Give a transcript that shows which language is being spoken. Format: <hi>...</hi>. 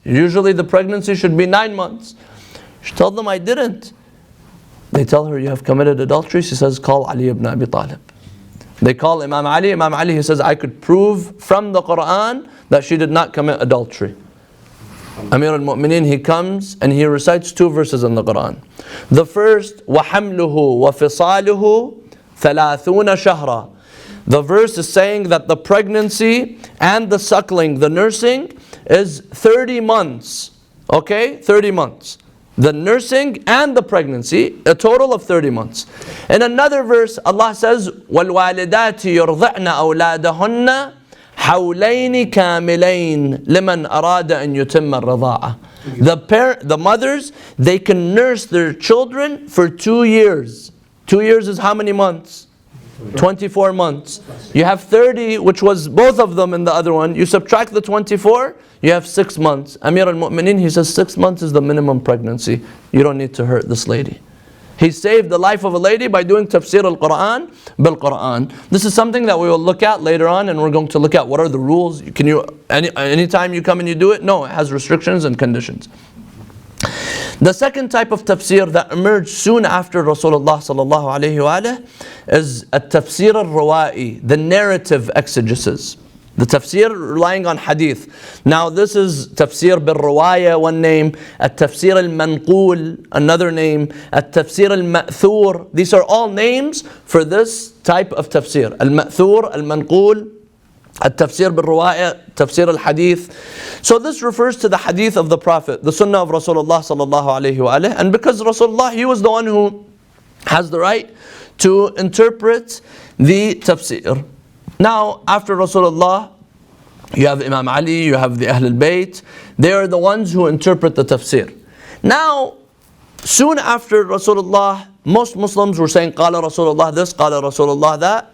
<en>Usually the pregnancy should be 9 months. She told them, I didn't. They tell her, you have committed adultery. She says, call Ali ibn Abi Talib. They call Imam Ali. Imam Ali, he says, I could prove from the Quran that she did not commit adultery. Amir al-Mu'mineen, he comes and he recites 2 verses in the Quran. The first,</en> <ar>وَحَمْلُهُ وَفِصَالُهُ ثَلَاثُونَ شَهْرًا.</ar> <en>The verse is saying that the pregnancy and the suckling, the nursing, is 30 months. Okay? 30 months. The nursing and the pregnancy, a total of 30 months. In another verse, Allah says,</en> <ar>وَالْوَالِدَاتِ يُرْضِعْنَ أَوْلَادَهُنَّ حَوْلَيْنِ كَامِلَيْنِ لِمَنْ أَرَادَ أَنْ يُتِمَّ الرَّضَاعَةِ.</ar> <en>The mothers, they can nurse their children for 2 years. 2 years is how many months? 24 months. You have 30, which was both of them in the other one. You subtract the 24, you have 6 months. Amir al-Mu'mineen, he says 6 months is the minimum pregnancy. You don't need to hurt this lady. He saved the life of a lady by doing Tafsir al-Quran bil-Quran. This is something that we will look at later on, and we're going to look at what are the rules. Can you, anytime you come and you do it? No, it has restrictions and conditions. The second type of tafsir that emerged soon after Rasulullah sallallahu alayhi wa alayhi is a tafsir al-rawa'i, the narrative exegesis. The tafsir relying on hadith. Now this is tafsir bil-rawaya, one name, a tafsir al-manqul, another name, a tafsir al-ma'thur. These are all names for this type of tafsir.</en> <ar>Al-ma'thur, al-manqul, التفسير بالرواية, تفسير الحديث.</ar> <en>So this refers to the hadith of the Prophet, the sunnah of Rasulullah sallallahu alayhi wa alayhi. And because Rasulullah, he was the one who has the right to interpret the tafsir. Now, after Rasulullah, you have Imam Ali, you have the Ahl al-Bayt. They are the ones who interpret the tafsir. Now, soon after Rasulullah, most Muslims were saying, Qala Rasulullah this, Qala Rasulullah that.</en>